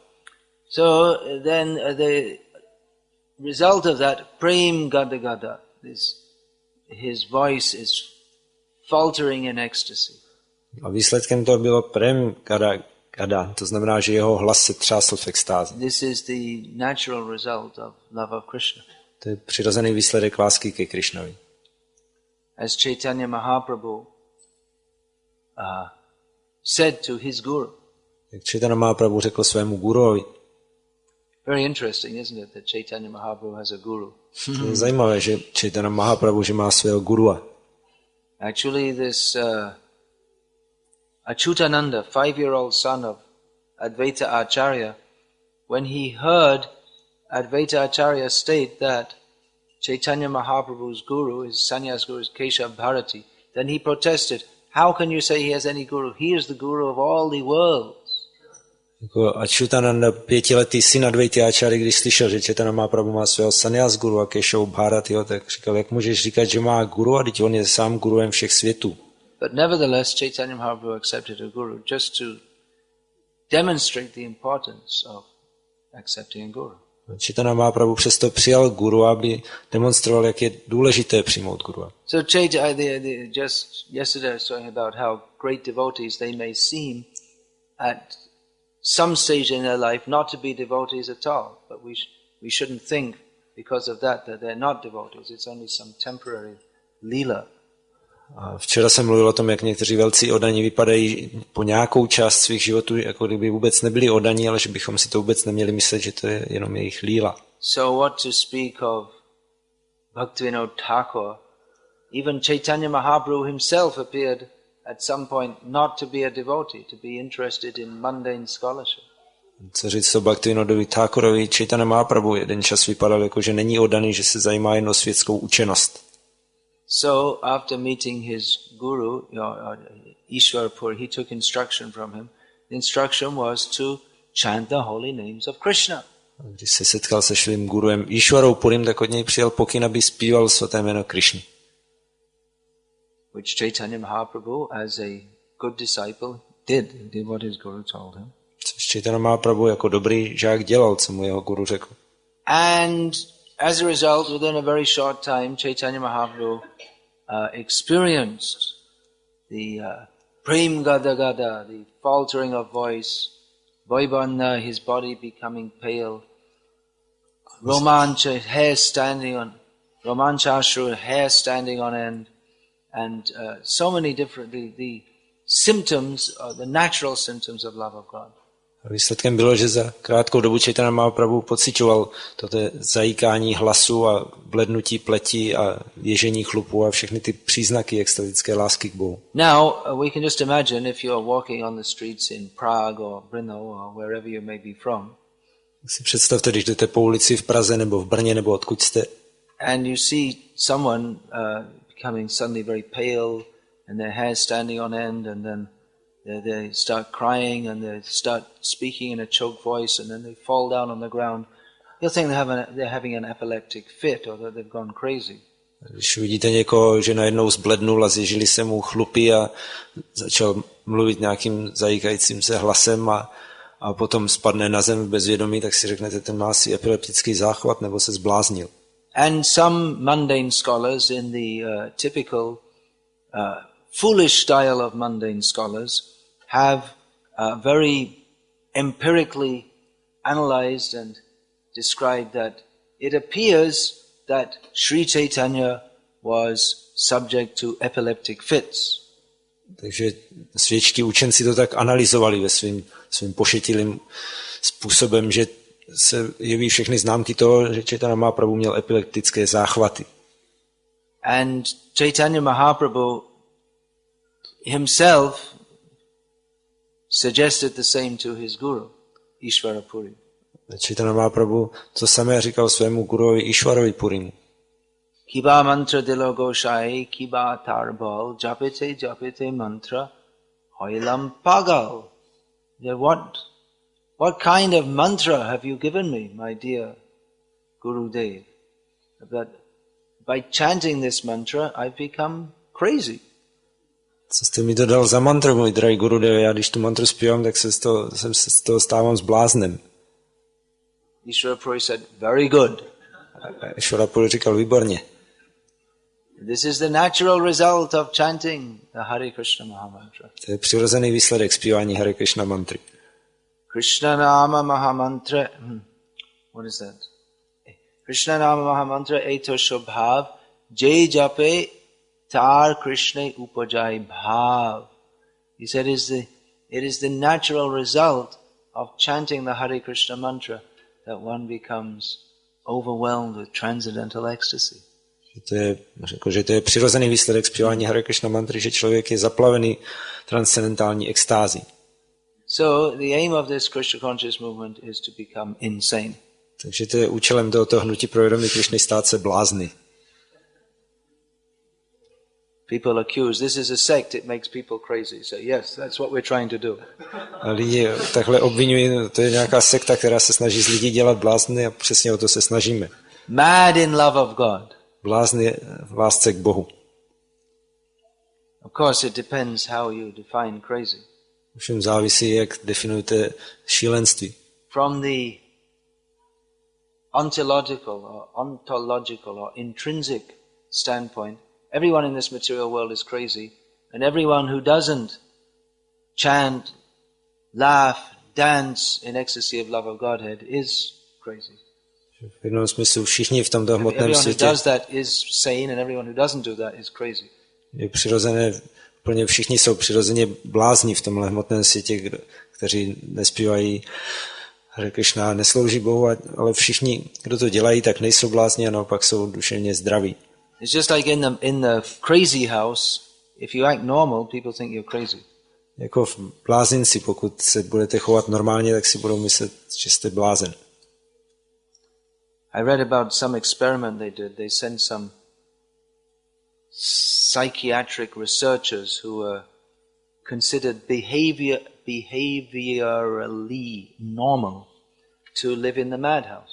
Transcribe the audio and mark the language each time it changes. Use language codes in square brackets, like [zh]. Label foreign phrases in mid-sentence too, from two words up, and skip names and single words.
[en] So then the result of that, [bn] প্রেম গদ গদ, [en] his voice is faltering in ecstasy. [cs] A výsledkem toho bylo [bn] প্রেম গদ, [cs] to znamená, že jeho hlas se třásl v extázi. [en] This is the natural result of love of Krishna. [cs] To je přirozený výsledek lásky ke Krišnovi. [en] As Chaitanya Mahaprabhu said to his guru. [cs] Jak Chaitanya Mahaprabhu řekl svému guruovi. [en] Very interesting, isn't it, that Chaitanya Mahaprabhu has a guru? [cs] To je zajímavé, že Chaitanya Mahaprabhu, že má svého gurua. [en] Actually, this Achyutananda, 5-year-old son of Advaita Acharya, when he heard Advaita Acharya state that Chaitanya Mahaprabhu's guru, his sannyas guru, is Keshav Bharati, then he protested, how can you say he has any guru? He is the guru of all the worlds. [cs] Jako Achyutananda, 5letý syn Advaita Acharya, když slyšel, že Chaitanya Mahaprabhu má svého sannyas guru a Keshav Bharatiho, tak říkal, jak můžeš říkat, že má guru, a teď on je sám guruem všech světů. [en] But nevertheless, Chaitanya Mahaprabhu accepted a guru just to demonstrate the importance of accepting a guru. [cs] Chaitanya Mahaprabhu přesto přijal guru, aby demonstroval, jak je důležité přijmout guru. [en] So just yesterday I was talking about how great devotees they may seem at some stage in their life not to be devotees at all, but we shouldn't think because of that they're not devotees. It's only some temporary lila. [cs] A včera jsem mluvil o tom, jak někteří velcí oddaní vypadají po nějakou část svých životů, jako kdyby vůbec nebyli oddaní, ale že bychom si to vůbec neměli myslet, že to je jenom jejich líla. [en] So what to speak of Bhaktivinoda Thakur? Even Chaitanya Mahaprabhu himself appeared at some point not to be a devotee, to be interested in mundane scholarship. [cs] Co říct o Bhaktivinodovi Thakurovi, Chaitanya Mahaprabhu jeden čas vypadal jako, že není oddaný, že se zajímá jen o světskou učenost. [en] So after meeting his guru, Ishwarpur, he took instruction from him. The instruction was to chant the holy names of Krishna. [cs] Když se setkal se svým guruem Ishwarou Purim, tak od něj přijal pokyn, aby zpíval svaté jméno Krishny. [en] Which Chaitanya Mahaprabhu, as a good disciple, did. He did what his guru told him. [cs] Což Chaitanya Mahaprabhu jako dobrý žák dělal, co mu jeho guru řekl. [en] And as a result, within a very short time, Chaitanya Mahaprabhu experienced the [bn] প্রেম গদ গদ, [en] the faltering of voice, Vaibhanda, his body becoming pale, Romancha, hair standing on, Romanchashru, hair standing on end, and so many different, the symptoms, the natural symptoms of love of God. [cs] A výsledkem bylo, že za krátkou dobu Chaitanya Mahaprabhu pociťoval toto zajíkání hlasu a blednutí pleti a ježení chlupu a všechny ty příznaky extatické lásky k Bohu. [en] Now, we can just imagine if you're walking on the streets in Prague or Brno or wherever you may be from. [cs] Si představte, když jdete po ulici v Praze nebo v Brně nebo odkud jste. [en] And you see someone becoming suddenly very pale and their hair standing on end, and then they start crying and they start speaking in a choked voice, and then they fall down on the ground. You'll think they're having an epileptic fit or that they've gone crazy. [cs] Když vidíte někoho, že najednou zblednul a zježili se mu chlupy a začal mluvit nějakým zajíkajícím se hlasem a potom spadne na zem v bezvědomí, tak si řeknete, ten má asi epileptický záchvat nebo se zbláznil. [en] And some mundane scholars in the typical foolish style of mundane scholars have very empirically analyzed and described that it appears that Sri Chaitanya was subject to epileptic fits. [cs] Takže světští učenci to tak analyzovali ve svým pošetilým způsobem, že se jeví všechny známky toho, že Chaitanya Mahaprabhu měl epileptické záchvaty. [en] And Chaitanya Mahaprabhu himself suggested the same to his guru, Ishwara Puri. [cs] Chaitanya Mahaprabhu to samé říkal svému guruovi Ishwarovi Purimu. [bn] কিবা মন্ত্র দিলো গোসাঞি, কিবা তার বল, জপিতে মন্ত্র, হইলাম পাগল. [en] What kind of mantra have you given me, my dear Gurudev? That by chanting this mantra, I've become crazy. [cs] Co jste mi to dal za mantru, můj drahý Gurudev? Já když tu mantru zpívám, tak se z toho stávám zbláznem. [en] Ishwara Puri said, very good. [cs] Ishwara Puri říkal, výborně. [en] This is the natural result of chanting the Hare Krishna Mahamantra. [cs] To je přirozený výsledek zpívání Hare Krishna mantry. [bn] কৃষ্ণ নাম মহামন্ত্র, [en] what is that? [bn] কৃষ্ণ নাম মহামন্ত্র এতো স্বভাব, যেই জপে তার কৃষ্ণ উপজয় ভাব. [en] He said it is the natural result of chanting the Hare Krishna mantra that one becomes overwhelmed with transcendental ecstasy. [cs] Že to je přirozený výsledek zpívání Hare Krishna mantry, že člověk je zaplavený transcendentální extází. [en] So the aim of this Krishna conscious movement is to become insane. [cs] Takže to je účelem tohoto hnutí pro vědomí Krišny stát se blázny. [en] People accuse, this is a sect, it makes people crazy. So yes, that's what we're trying to do. [cs] A lidi takhle obvinují, to je nějaká sekta, která se snaží z lidí dělat blázny a přesně o to se snažíme. [en] Mad in love of God. [cs] Blázny v lásce k Bohu. [en] Of course it depends how you define crazy. [cs] Všem závisí, jak definujete šílenství. [en] From the ontological or intrinsic standpoint, everyone in this material world is crazy, and everyone who doesn't chant, laugh, dance in ecstasy of love of Godhead is crazy. [cs] V jednom smyslu všichni v tomto hmotném světě. [en] Everyone who does that is sane, and everyone who doesn't do that is crazy. [cs] Je přirozené, úplně všichni jsou přirozeně blázni v tomhle hmotném světě, kteří nespívají Hare Krishna, neslouží Bohu, ale všichni, kdo to dělají, tak nejsou blázni a naopak jsou duševně zdraví. [en] It's just like in the crazy house, if you act normal, people think you're crazy. [cs] Jako v blázinci, pokud se budete chovat normálně, tak si budou myslet, že jste blázen. [en] I read about some experiment they did. They sent psychiatric researchers who were considered behaviorally normal to live in the madhouse.